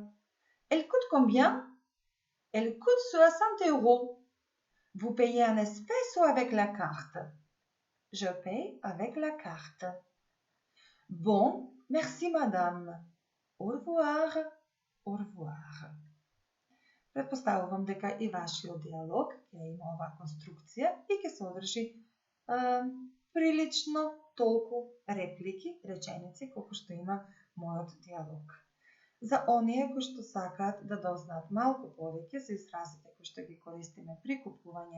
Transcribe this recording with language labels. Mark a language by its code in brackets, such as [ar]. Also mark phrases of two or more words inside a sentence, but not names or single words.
[fr] Elle coûte combien? Elle coûte 60 €. Vous payez en espèces ou avec la carte? Je paye avec la carte. Bon, merci madame. Au revoir. Au revoir. [mk] Предпоставувам дека и вашиот диалог ќе има оваа конструкција и ќе содржи прилично толку реплики, реченици, колку што има мојот диалог. За оние кои што сакаат да дознаат малку повеќе за изразите кои што ги користиме при купување